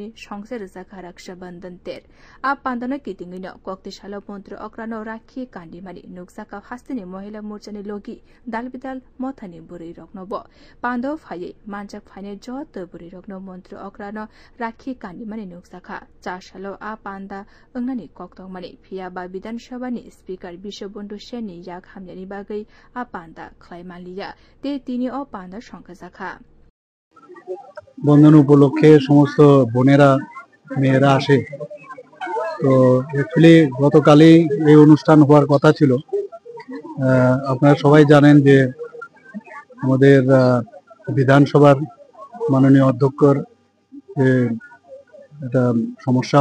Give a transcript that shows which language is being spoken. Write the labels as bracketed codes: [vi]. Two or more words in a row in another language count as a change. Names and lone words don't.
[trp] संसार जाखा रक्षाबन्धन तेर आ पान्दन कितिङैनो कक्तिशाला मन्त्र अक्रानो राखि काण्डिमानि नुक्साका हास्तेनि महिला मोर्चानि लोगी दालबिदाल मथानि बुरै रक्नब पान्दव फाये मानजाक फाइने जत बुरै रक्न मन्त्र अक्रानो राखि काण्डिमानि नुक्साखा चारसालो आ पान्दा अंगनानि कक्तंमानि फियाबा विधानसभानि स्पीकर विश्वबन्धु सेननि याक हामनानि बागै आ पान्दा ख्लाइमालिया ते तिनि अ पान्दा संखाजाखा [bn] বন্ধন উপলক্ষে সমস্ত বোনেরা মেয়েরা আসে তো অ্যাকচুয়ালি গতকালই এই অনুষ্ঠান হওয়ার কথা ছিল আপনারা সবাই জানেন যে আমাদের বিধানসভার মাননীয় অধ্যক্ষর যে একটা সমস্যা